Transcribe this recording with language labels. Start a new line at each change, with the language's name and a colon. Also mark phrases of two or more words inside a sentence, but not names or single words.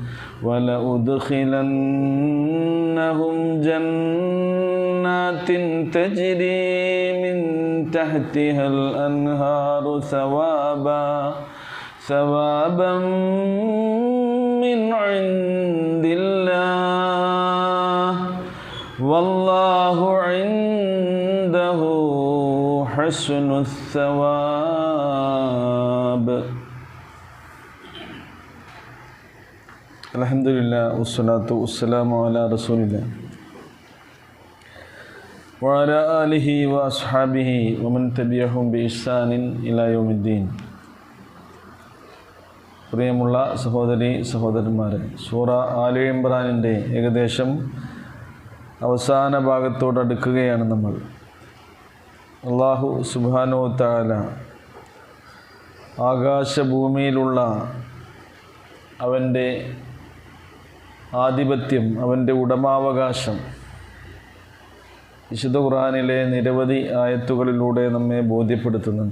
Arabic: ولأدخلنهم جنات تجري من تحتها الأنهار ثوابا من عند الله والله عنده حسن الثواب. الحمدلله والصلاة والسلام على رسول الله وعلى آله وأصحابه ومن تبعهم بإحسان إلى يوم الدين.
Malayalam: പ്രിയമുള്ള സഹോദരി സഹോദരന്മാരെ, സൂറ ആല ഇംറാനിൻ്റെ ഏകദേശം അവസാന ഭാഗത്തോടടുക്കുകയാണ് നമ്മൾ.
Arabic: الله سبحانه وتعالى
Malayalam: ആകാശഭൂമിയിലുള്ള അവൻ്റെ ആധിപത്യം, അവൻ്റെ ഉടമാവകാശം വിശുദ്ധ ഖുർആനിലെ നിരവധി ആയത്തുകളിലൂടെ നമ്മെ ബോധ്യപ്പെടുത്തുന്നുണ്ട്.